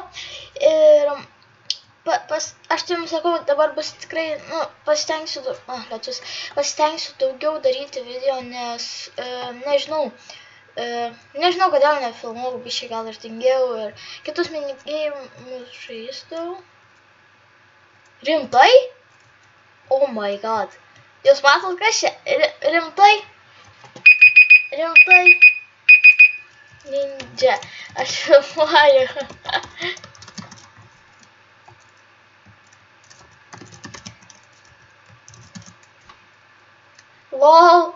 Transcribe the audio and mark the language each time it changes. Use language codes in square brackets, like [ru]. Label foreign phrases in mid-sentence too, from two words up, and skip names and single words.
[lt] Ir aš tai jums sakau, dabar bus tikrai, pasistengsiu daugiau daryti video, nes nežinau, kodėl nefilmavau, biškai gal ir tingėjau ir kitus minigėjimus žaisdavau. Rimtai? [en] Oh my god. [lt] Jūs matot, kas čia? Rimtai? Ninja. Aš filmuoju. Lol.